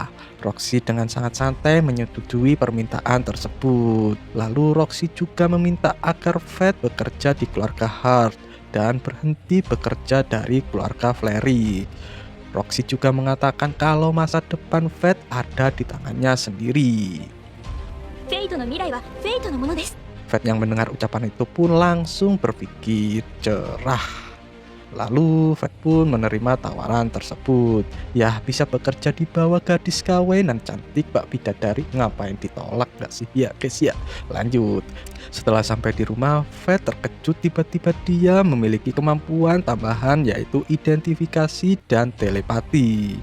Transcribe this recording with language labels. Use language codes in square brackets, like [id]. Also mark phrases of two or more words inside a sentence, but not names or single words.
[id] Roxy dengan sangat santai menyetujui permintaan tersebut. Lalu Roxy juga meminta agar Fate bekerja di keluarga Hart dan berhenti bekerja dari keluarga Flery. Roxy juga mengatakan kalau masa depan Fate ada di tangannya sendiri. [ja] フェイトの未来はフェイトのものです。 [id] Fate yang mendengar ucapan itu pun langsung berpikir cerah. Lalu Fate pun menerima tawaran tersebut. Ya bisa bekerja di bawah gadis kawinan cantik Mbak Bidadari, ngapain ditolak gak sih? Ya guys ya, lanjut. Setelah sampai di rumah, Fate terkejut tiba-tiba dia memiliki kemampuan tambahan yaitu identifikasi dan telepati.